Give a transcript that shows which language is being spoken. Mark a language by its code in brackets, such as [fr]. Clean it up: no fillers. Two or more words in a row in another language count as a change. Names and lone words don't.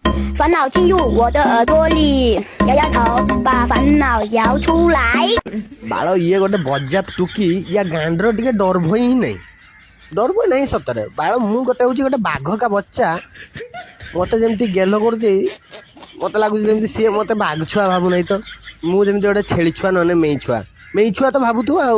[zh] 烦恼进入我的耳朵里，摇摇头，把烦恼摇出来。 [or] ବାଳ ଇଏ ଗୋଟେ ବଜାତ ଟୁକି ୟା ଗାଣ୍ଡର ଟିକେ ଡର ଭୟ ହିଁ ନାହିଁ, ଡର ଭୟ ନାହିଁ ସତରେ। ବାଳ ମୁଁ ଗୋଟେ ହଉଛି ଗୋଟେ [hi] बाघ का बच्चा, [or] ମତେ ଯେମିତି ଗେଲ କରୁଛି, ମତେ ଲାଗୁଛି ଯେମିତି ସିଏ ମତେ ବାଘ ଛୁଆ ଭାବୁନାହିଁ ତ, ମୁଁ ଯେମିତି ଗୋଟେ ଛେଳି ଛୁଆ ନହେଲେ ମେଇ ଛୁଆ ତ ଭାବୁଥିବ ଆଉ।